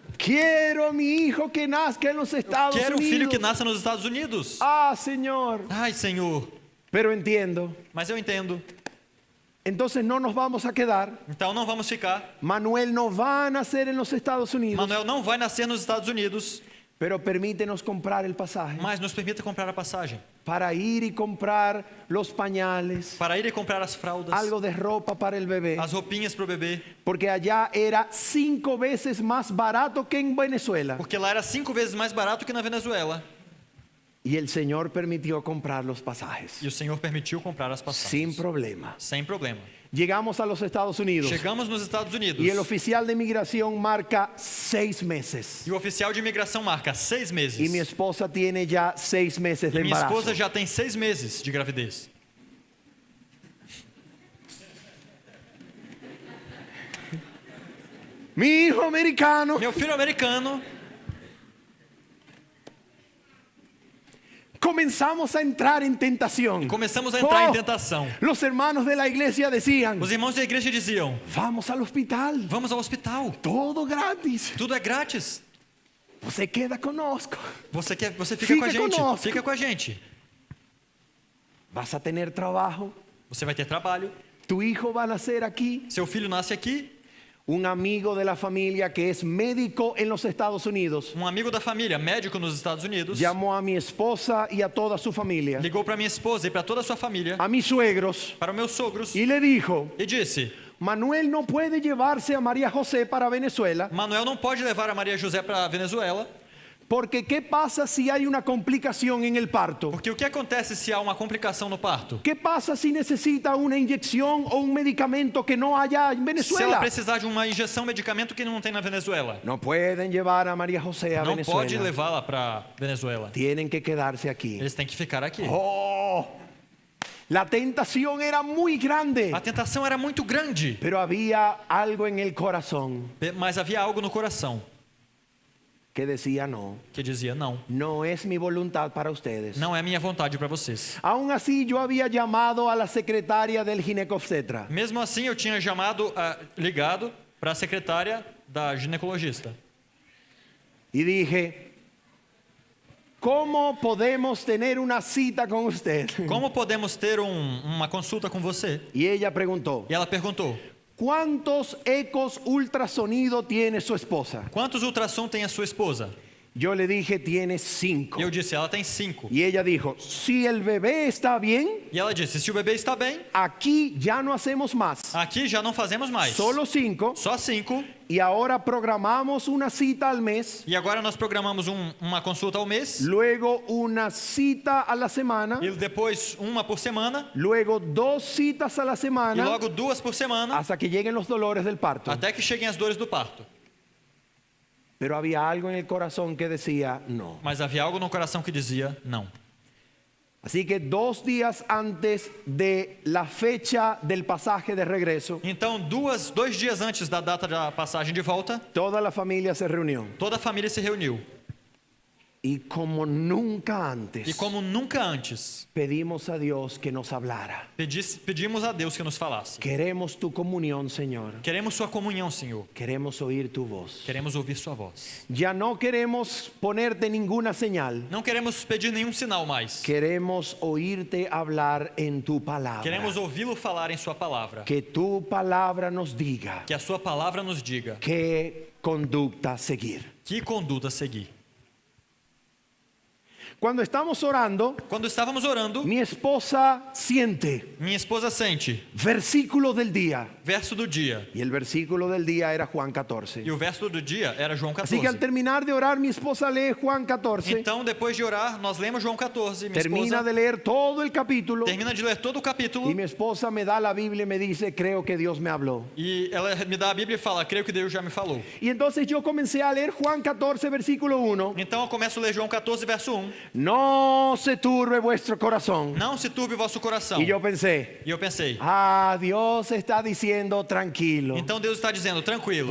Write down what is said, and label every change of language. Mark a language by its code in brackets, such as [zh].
[es] Quiero mi hijo que nazca en los Estados [pt] Quero um filho [es] Unidos. [pt] que nasça nos Estados Unidos. [es] Ah, Señor. [pt] Ai, Senhor. [es] Pero entiendo. [pt] Mas eu entendo. [es] Entonces no nos vamos a quedar. [pt] Então não vamos ficar. [es] Manuel no va a nacer en los Estados Unidos. [pt] Manuel não vai nascer nos Estados Unidos, [es] Pero permítenos comprar el pasaje. [pt] mas nos permita comprar a passagem. [es] Para ir y comprar los pañales. [pt] Para ir e comprar as fraldas, [es] Algo de ropa para el bebé. [pt] as roupinhas para o bebê. [es] Porque allá era 5 veces más barato que en Venezuela. [pt] Porque lá era 5 vezes mais barato que na Venezuela. [es] Y el Señor permitió comprar los pasajes. [pt] E o Senhor permitiu comprar as [es] Sin [pt] passagens. [es] problema. [pt] Sem problema. [es] Llegamos a los Estados Unidos. [pt] Chegamos nos Estados Unidos. [es] Y el oficial de inmigración marca 6 meses. [pt] E o oficial de imigração marca 6 meses. [es] Y mi esposa tiene ya 6 meses de [pt] E minha [es] embarazo. [pt] esposa já tem 6 meses de gravidez. [es] Mi hijo americano [pt] Meu filho americano [es] comenzamos a entrar en tentación. [pt] Começamos a entrar em [es] Oh, [pt] tentação. [es] los hermanos de la iglesia decían, [pt] Os irmãos da igreja diziam: [es] vamos al hospital, [pt] vamos ao hospital, [es] todo gratis. [pt] tudo é grátis. Você queda conosco. Você fica Fica com a gente, conosco. fica com a gente. [es] Vas a tener trabajo. [pt] Você vai ter trabalho, [es] Tu hijo va a nacer aquí. [pt] seu filho nasce aqui. [es] Un amigo de la familia que es médico en los Estados Unidos [pt] Um amigo da família, médico nos Estados Unidos, [es] llamó a mi esposa y a toda su familia, [pt] ligou para minha esposa e para toda a sua família, [es] a mis suegros, [pt] para meus sogros, [es] y le dijo, [pt] e disse: [es] Manuel no puede llevarse a María José para Venezuela, [pt] Manuel não pode levar a Maria José para a Venezuela, [es] porque ¿qué pasa si hay una complicación en el parto? [pt] porque o que acontece se há uma complicação no parto? [es] ¿Qué pasa si necesita una inyección o un medicamento que no haya en [pt] Se ela [es] Venezuela? [pt] precisar de uma injeção, medicamento que não tem na Venezuela, [es] No pueden llevar a María José a [pt] não pode [es] Venezuela. [pt] levá-la para Venezuela. [es] Tienen que quedarse aquí. [pt] Eles têm que ficar aqui. [es] Oh, la tentación era muy grande, [pt] A tentação era muito grande, [es] pero había algo en el corazón [pt] mas havia algo no coração [es] que decía no, [pt] que dizia: não, [es] no es mi voluntad para ustedes. [pt] não é minha vontade para vocês. [es] Aún así yo había llamado a la secretaria del ginecobstetra [pt] Mesmo assim, eu tinha ligado para a secretária da ginecologista [es] y dije, ¿cómo podemos tener una cita con usted? [pt] como podemos ter uma consulta com você. [es] Y ella preguntó, [pt] E ela perguntou: [es] ¿cuántos ecos ultrasonido tiene su esposa? [pt] quantos ultrassom tem a sua esposa? [es] Yo le dije, tiene 5. [pt] E eu disse: ela tem 5. [es] Y ella dijo, si el bebé está bien, [pt] E ela disse: se o bebê está bem, [es] aquí ya no hacemos más. [pt] aqui já não fazemos mais. [es] Solo 5. [pt] Só 5. [es] Y ahora programamos una cita al mes, [pt] E agora nós programamos uma consulta ao mês. [es] luego una cita a la semana, [pt] E depois uma por semana. [es] luego 2 citas a la [pt] E [es] semana, [pt] logo 2 por semana. [es] hasta que lleguen los dolores del parto. [pt] Até que cheguem as dores do parto. [es] Pero había algo en el corazón que decía no. [pt] Mas havia algo no coração que dizia: não. [es] Así que 2 días antes de la fecha del pasaje de regreso, [pt] Então, 2 dias antes da data da passagem de volta, [es] toda la familia se reunió. [pt] toda a família se reuniu. [es] Y como nunca antes, [pt] E como nunca antes, [es] pedimos a Dios que nos hablara. [pt] pedimos a Deus que nos falasse. [es] Queremos tu comunión, Señor. [pt] Queremos sua comunhão, Senhor. [es] Queremos oír tu voz. [pt] Queremos ouvir sua voz. [es] Ya no queremos ponerte ninguna señal. [pt] Não queremos pedir nenhum sinal mais. [es] Queremos oírte hablar en tu palabra. [pt] Queremos ouvi-lo falar em sua palavra. [es] Que tu palabra nos diga [pt] Que a sua palavra nos diga [es] qué conducta seguir. [pt] que conduta seguir. [es] Cuando estamos orando, [pt] Quando estávamos orando, [es] mi esposa siente [pt] minha esposa sente [es] versículo del día. [pt] verso do dia. [es] Y el versículo del día era Juan 14. [pt] E o verso do dia era João [es] Así que al [pt] 14. [es] terminar de orar, mi esposa lee Juan 14. [pt] Então, depois de orar, nós lemos João 14. Minha [es] Termina [pt] esposa [es] de leer todo el capítulo. [pt] termina de ler todo o capítulo. [es] Y mi esposa me da la Biblia y me dice, creo que Dios me habló. [pt] E ela me dá a Bíblia e fala: creio que Deus já me falou. [es] Y entonces yo comencé a leer Juan 14, versículo 1. [pt] Então eu começo a ler João 14, verso 1. [es] No se turbe vuestro corazón. [pt] Não se turbe o vosso coração. [es] Y yo pensé, [pt] E eu pensei: [es] Dios está diciendo tranquilo. [pt] então Deus está dizendo: tranquilo,